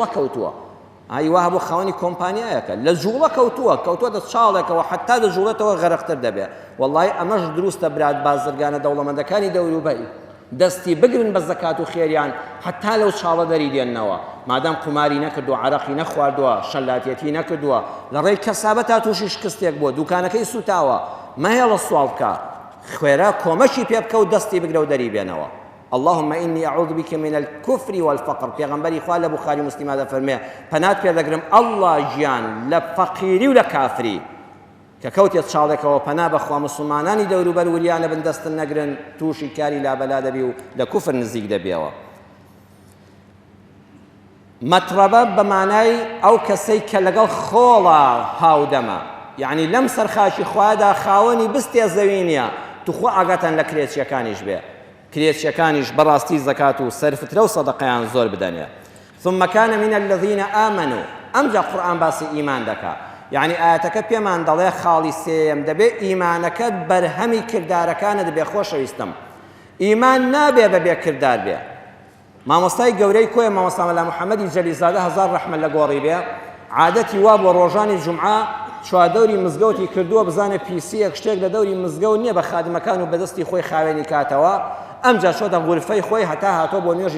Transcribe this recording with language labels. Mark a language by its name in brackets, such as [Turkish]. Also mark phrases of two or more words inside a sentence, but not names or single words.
[Central Kurdish] کەوتووە ئایوا هەبوو خاوەنی کۆمپانیایەکە لە جوڵە کەوتووەتە چاڵێکەوە حتا دەجوڵێتەوە غەرەقتر دەبێت وەڵڵی ئەمەش دروستە برات بازرگانە دەوڵەمەندەکانی دەوروبەری دەستی بگرن بە زەکات و خێریان حتا لەو چاڵە دەری دێننەوە مادام قماری نەکردو عەرەقی نەخواردووە شەلاتێتی نەکردووە لە ڕێی کەسابەتا تووشی شکستێک بووە دوکانەکەی سوتاوە مەهێڵە سوال بکە خوێرە کۆمەشی پێ بکە و دەستی بگرە و دەری بێنەوە [Arabic] اللهم إني أعوذ بك من الكفر والفقر [Central Kurdish] پیغمبری خوا لە بوخاری مسلم دا فەرمێ پەنات پێ دەگرم الله گیان لە فەقیری و لە کافری کە کەوتێت چاڵێکەوە پەنا بەخوا مسلمانانی دەوروبەر وریانە بن دەستن نەگرن تووشی کاری لابەلا دەبی و لە کوفر نزیک دەبێەوە مەترەبە بە مانای ئەو کەسەی کە لەگەڵ خۆڵە هاودەمە یعنی لەم سەرخاشی خوادا خاوەنی بستێ زەوی نییە توخوا ئاگاتان لە کرێچیەکانیش بێ کرێچیەکانیش بەڕاستی زەکات و سەرفترە و سەدەقەیان زۆر بدەنێ [Arabic] ثم كان من الذين آمنوا [Central Kurdish] ئەمجا قورئان باسی ئیمان دەکا یعنی ئاەتەکە پێمان دەڵێ خاڵی سێم دەبێ ئیمانەکەت بەرهەمی کردارەکانت بێ خۆشەویستم ئیمان نابێ بەبێ کردار بێ مامۆستای گەورەی کۆیە مامۆستا مەلا محەممەدی جەلیزادە هەزار ڕەحمەت لە گۆڕی بێ عادەتی وا بۆ ڕۆژانی جومعە چوادەوری مزگەوتی کردووە بزانێ پیسیەک شتێک لە دەوری مزگەوت نییە بە خادمەکان و بەدەستی خۆی خاوێنی کاتەوە ئەمجا چۆتە غورفەی خۆی هەتا هاتۆ بۆ نوێژی